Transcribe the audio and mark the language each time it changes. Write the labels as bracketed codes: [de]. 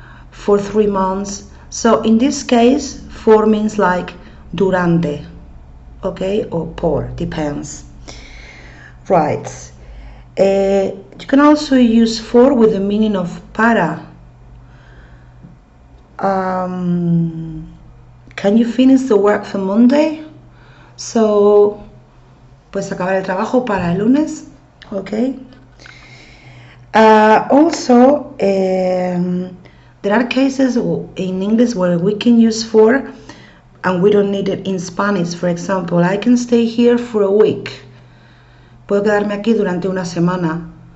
[en] For 3 months. So in this case, for means like durante, okay, or por, depends. Right. You can also use for with the meaning of para. Can you finish the work for Monday? [es] So, puedes acabar el trabajo para el lunes, okay. [en] Also, there are cases in English where we can use for and we don't need it in Spanish. For example, I can stay here for a week. [es] Puedo quedarme aquí durante una semana.